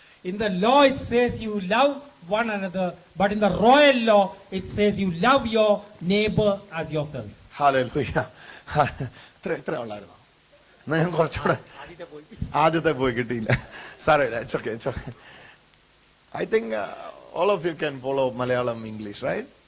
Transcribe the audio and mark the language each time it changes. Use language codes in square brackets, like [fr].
[en] In the law it says you love one another, but in the royal law it says you love your neighbor as yourself. [ml] Hallelujah. ഇത്ര ഉള്ളായിരുന്നു. ഞാൻ കുറച്ചുകൂടെ ആദ്യത്തെ പോയി കിട്ടിയില്ല. സാരമില്ല, [en] it's okay. I think all of you can follow Malayalam English, right?